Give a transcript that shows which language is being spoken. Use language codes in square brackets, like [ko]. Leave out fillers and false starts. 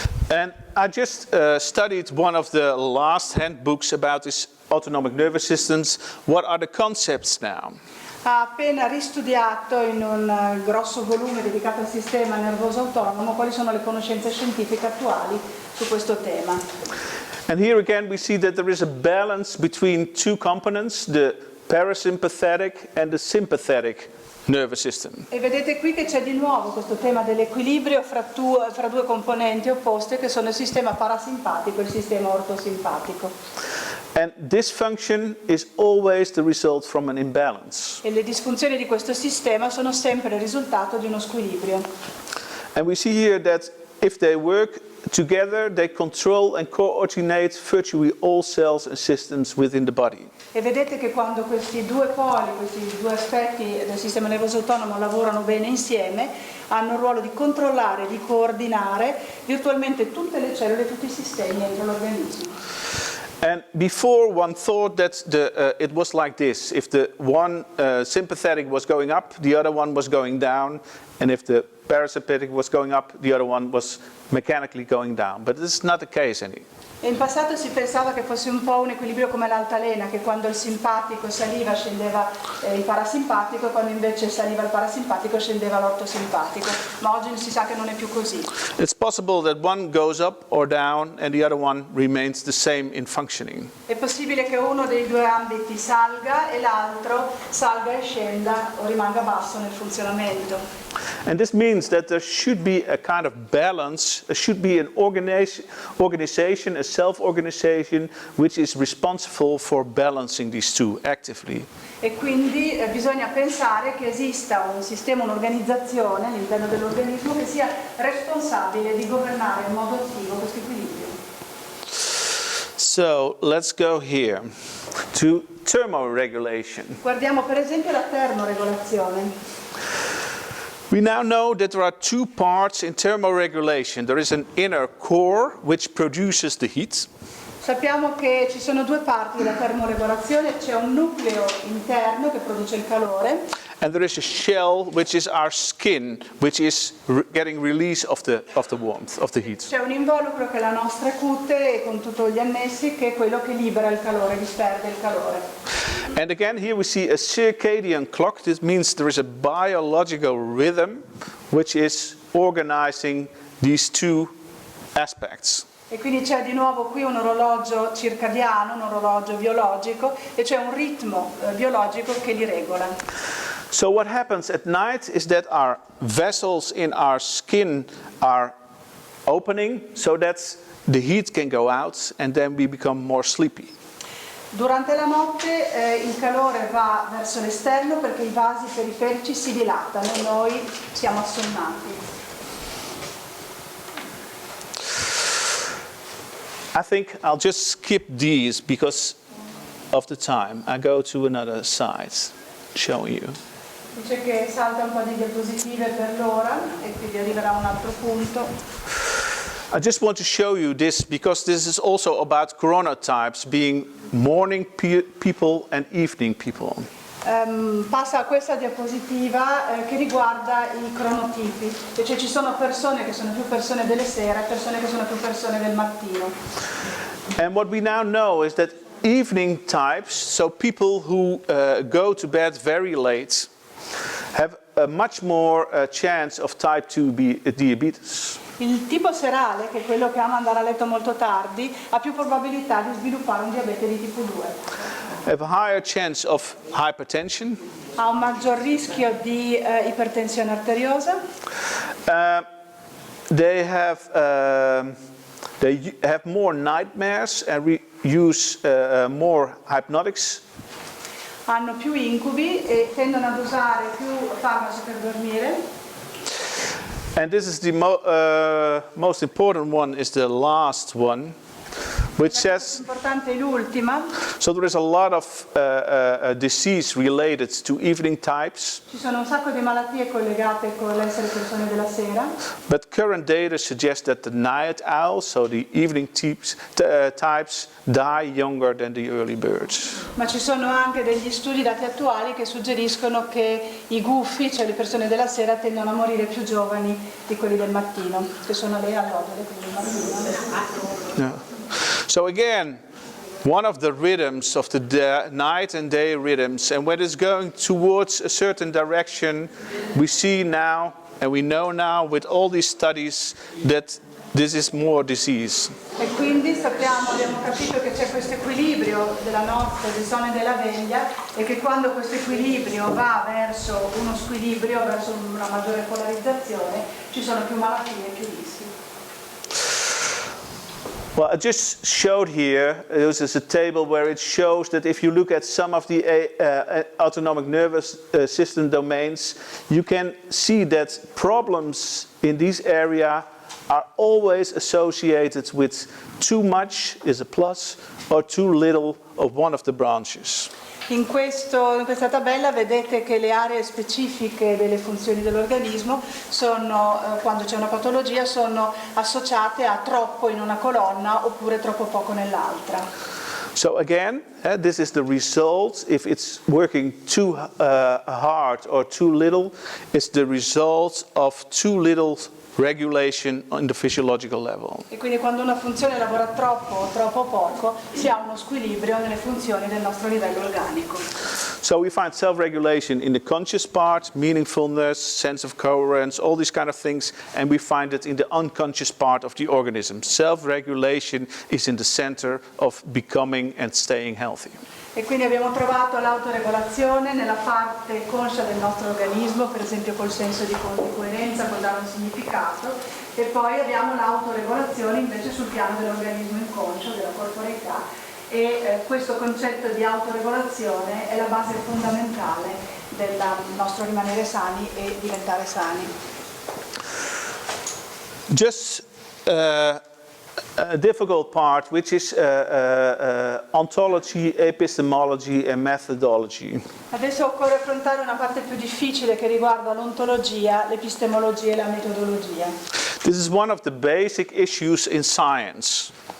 [en] And I just studied one of the last handbooks about this autonomic nervous systems. What are the concepts now? [it] Ha appena ristudiato in un grosso volume dedicato al sistema nervoso autonomo quali sono le conoscenze scientifiche attuali su questo tema. [en] And here again we see that there is a balance between two components, the parasympathetic and the sympathetic nervous system. [it] E vedete qui che c'è di nuovo questo tema dell'equilibrio fra due componenti opposte che sono il sistema parasimpatico e il sistema ortosimpatico. [en] And dysfunction is always the result from an imbalance. [it] E le disfunzioni di questo sistema sono sempre il risultato di uno squilibrio. [en] And we see here that if they work together, they control and coordinate virtually all cells and systems within the body. [it] E vedete che quando questi due poli, questi due aspetti del sistema nervoso autonomo lavorano bene insieme, hanno il ruolo di controllare, di coordinare virtualmente tutte le cellule e tutti i sistemi dentro l'organismo. [en] And before one thought that it was like this. If the one sympathetic was going up, the other one was going down. And if the parasympathetic was going up, the other one was mechanically going down. But this is not the case anymore. [it] E in passato si pensava che fosse un po' un equilibrio come l'altalena, che quando il simpatico saliva scendeva il parasimpatico e quando invece saliva il parasimpatico scendeva l'ortosimpatico. Ma oggi si sa che non è più così. [en] It's possible that one goes up or down and the other one remains the same in functioning. [it] È possibile che uno dei due ambiti salga e l'altro salga e scenda o rimanga basso nel funzionamento. [en] And this means that there should be a kind of balance, there should be an organization, a self-organization, which is responsible for balancing these two actively. [it] E quindi bisogna pensare che esista un sistema, un'organizzazione all'interno dell'organismo che sia responsabile di governare in modo attivo questo equilibrio. [en] So let's go here to thermoregulation. [it] Guardiamo per esempio la termoregolazione. [en] We now know that there are two parts in thermoregulation. There is an inner core which produces the heat. [it] Sappiamo che ci sono due parti della termoregolazione, c'è un nucleo interno che produce il calore [en] And there is a shell which is our skin, which is getting release of the warmth, of the heat. [it] c'è un involucro che è la nostra cute con tutti gli annessi che è quello che libera il calore, disperde il calore. [en] And again here we see a circadian clock. This means there is a biological rhythm which is organizing these two aspects. [it] E quindi c'è di nuovo qui un orologio circadiano, un orologio biologico e c'è un ritmo biologico che li regola. [en] So what happens at night is that our vessels in our skin are opening so that the heat can go out and then we become more sleepy. [it] Durante la notte il calore va verso l'esterno perché i vasi periferici si dilatano e noi siamo assonnati. [en] I think I'll just skip these because of the time. I go to another side showing you. [it] Dice che salta un po' di diapositive per l'ora e quindi arriverà un altro punto. [en] I just want to show you this because this is also about chronotypes being morning people and evening people. [it] Passa a questa diapositiva che riguarda i cronotipi, cioè ci sono persone che sono più persone delle sere e persone che sono più persone del mattino. [en] And what we now know is that evening types, so people who go to bed very late, have a much more chance of type 2 diabetes. [it] Il tipo serale, che è quello che ama andare a letto molto tardi, ha più probabilità di sviluppare un diabete di tipo 2. [en] Have a higher chance of hypertension. [it] Ha un maggior rischio di ipertensione arteriosa. [en] They have more nightmares and use more hypnotics. [it] Hanno più incubi e tendono ad usare più farmaci per dormire. [en] And this is the most important one, is the last one, which says, [it] L'importante è l'ultima. [en] so there is a lot of disease related to evening types, [it] Ci sono un sacco di malattie collegate con l'essere persone della sera, [en] but current data suggests that the night owls, so the evening types die younger than the early birds. [it] ma ci sono anche degli studi, dati attuali, che suggeriscono che i gufi, cioè le persone della sera, tendono a morire più giovani di quelli del mattino, che sono le allodole, quindi il mattino. [en] Yeah. So again, one of the rhythms of the night and day rhythms, and when it's going towards a certain direction, we see now, and we know now with all these studies, that this is more disease. [it] E quindi abbiamo capito che c'è questo equilibrio della notte, del sonno e della veglia, e che quando questo equilibrio va verso uno squilibrio, verso una maggiore polarizzazione, ci sono più malattie e più rischi. [en] Well, I just showed here, this is a table where it shows that if you look at some of the autonomic nervous system domains, you can see that problems in this area are always associated with too much is a plus or too little of one of the branches. [it] In questa tabella vedete che le aree specifiche delle funzioni dell'organismo sono, quando c'è una patologia, sono associate a troppo in una colonna oppure troppo poco nell'altra. [en] So again, this is the result. If it's working too hard or too little, it's the result of too little regulation on the physiological level. [it] E quindi quando una funzione lavora troppo o troppo poco, si ha uno squilibrio nelle funzioni del nostro livello organico. [en] So we find self-regulation in the conscious part, meaningfulness, sense of coherence, all these kind of things, and we find it in the unconscious part of the organism. Self-regulation is in the center of becoming and staying healthy. [it] E quindi abbiamo trovato l'autoregolazione nella parte conscia del nostro organismo, per esempio col senso di coerenza, col dare un significato, e poi abbiamo l'autoregolazione invece sul piano dell'organismo inconscio, della corporeità, e questo concetto di autoregolazione è la base fondamentale del nostro rimanere sani e diventare sani. [en] Just a difficult part, which is ontology, epistemology and methodology. [it] Adesso occorre affrontare una parte più difficile che riguarda l'ontologia, l'epistemologia e la metodologia. [en] This is one of the basic issues in science.